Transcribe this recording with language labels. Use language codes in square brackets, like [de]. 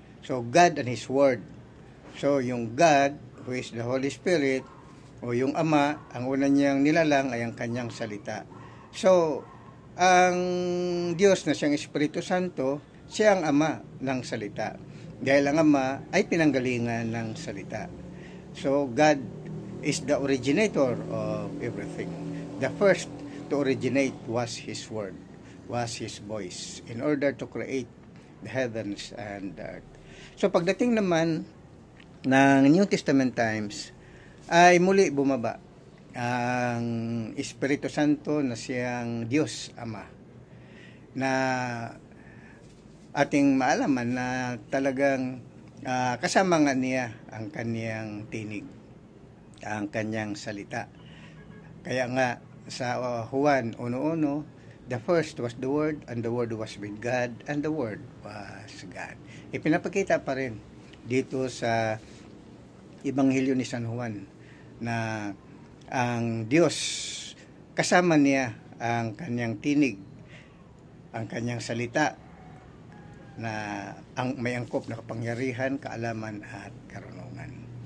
[en] So, God and His Word. [tl] So, yung God, [en] who is the Holy Spirit, [tl] o yung Ama, ang una niyang nilalang ay ang kanyang salita. So, ang Diyos na siyang Espiritu Santo, siya ang Ama ng salita. Dahil ang Ama ay pinanggalingan ng salita. [en] So, God is the originator of everything. The first to originate was His Word, was His voice, in order to create the heavens and the earth. [tl] So, pagdating naman ng New Testament times, ay muli bumaba ang Espiritu Santo na siyang Diyos Ama, na ating maalaman na talagang kasama nga niya ang kaniyang tinig, ang kanyang salita. Kaya nga [en] sa Juan 1:1, the first was the Word, and the Word was with God, and the Word was God. [tl] Ipinapakita pa rin dito sa Ebanghelyo ni San Juan na ang Diyos, kasama niya ang kanyang tinig, ang kanyang salita, na ang may angkop na kapangyarihan, kaalaman at karunungan.